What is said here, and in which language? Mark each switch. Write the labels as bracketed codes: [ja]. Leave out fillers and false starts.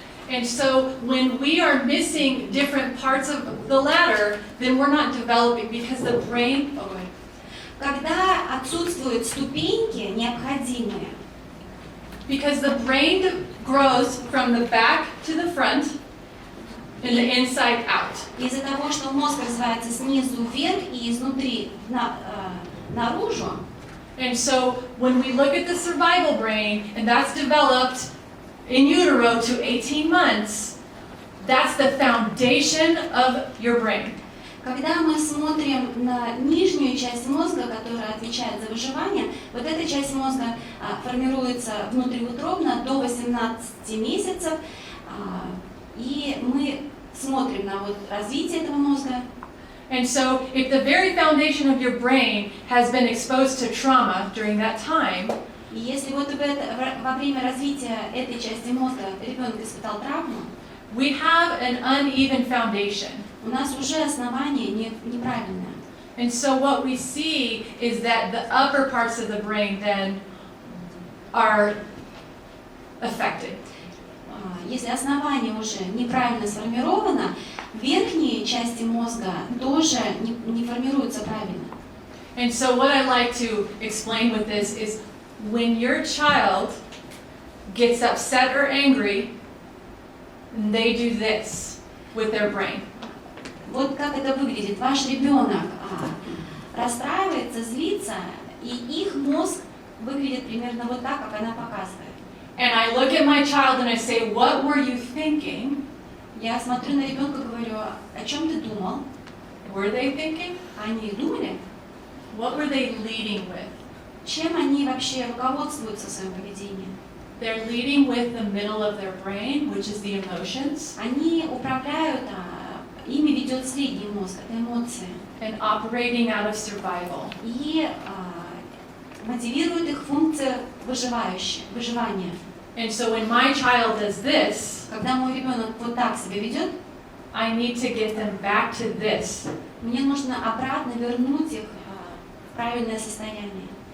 [en] And so when we are missing different parts of the ladder, then we're not developing because the brain... Oh, go ahead. [ru] Когда отсутствуют ступеньки необходимые, [en] because the brain grows from the back to the front and the inside out. [ru] Из-за того, что мозг развивается снизу вверх и изнутри наружу. [en] And so when we look at the survival brain, and that's developed in utero to 18 months, that's the foundation of your brain. [ru] Когда мы смотрим на нижнюю часть мозга, которая отвечает за выживание, вот эта часть мозга формируется внутриутробно до 18 месяцев, и мы смотрим на вот развитие этого мозга. [en] And so if the very foundation of your brain has been exposed to trauma during that time, [ru] и если вот во время развития этой части мозга ребенок испытал травму, [en] we have an uneven foundation. [ru] У нас уже основание неправильное. [en] And so what we see is that the upper parts of the brain then are affected. [ru] Если основание уже неправильно сформировано, верхние части мозга тоже не формируются правильно. [en] And so what I like to explain with this is when your child gets upset or angry, they do this with their brain. [ru] Вот как это выглядит. Ваш ребенок расстраивается, злится, и их мозг выглядит примерно вот так, как она показывает. [en] And I look at my child and I say, what were you thinking? [ru] Я смотрю на ребенка и говорю, о чем ты думал? [en] Were they thinking? [ru] Они думали? [en] What were they leading with? [ru] Чем они вообще руководствуются в своем поведении? [en] They're leading with the middle of their brain, which is the emotions. [ru] Они управляют, ими ведет средний мозг, это эмоции. [en] And operating out of survival. [ru] И мотивирует их функция выживания. [en] And so when my child does this, [ru] когда мой ребенок вот так себя ведет, [en] I need to get them back to this. [ru] Мне нужно обратно вернуть их в правильное состояние.